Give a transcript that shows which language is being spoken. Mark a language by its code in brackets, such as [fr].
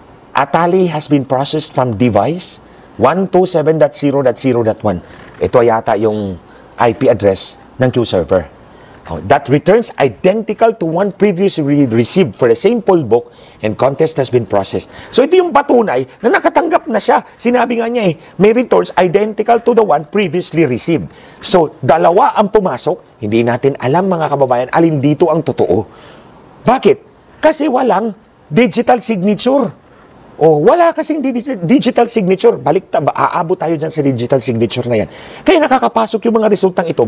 [en] A tally has been processed from device 127.0.0.1. [tl] Ito yata yung IP address ng Q-server. [en] That returns identical to one previously received for the same poll book and contest has been processed. [tl] So ito yung patunay na nakatanggap na siya. Sinabi nga niya may [en] returns identical to the one previously received. [tl] So dalawa ang pumasok, hindi natin alam mga kababayan alin dito ang totoo. Bakit? Kasi walang digital signature. Wala kasing digital signature. Aabot tayo dyan sa digital signature na yan. Kaya nakakapasok yung mga resultang ito.